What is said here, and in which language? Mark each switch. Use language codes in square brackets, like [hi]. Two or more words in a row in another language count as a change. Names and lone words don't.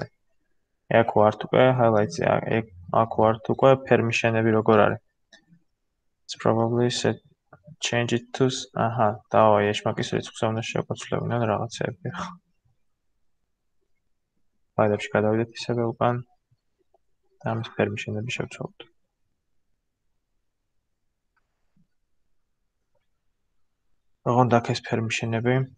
[ka] აქ ვართ უკვე highlights-ი, აქ ვართ უკვე permission-ები როგორ არის. [en] It's probably set change it to [ka] აჰა, დავაი ეშმაკის რიცხვზე უნდა შევკოცლებინონ რაღაცები. ფაილებში გადავიდეთ ისევე უკან და ამის permission-ები შევცვალოთ. როგორ აქ ეს permission-ები?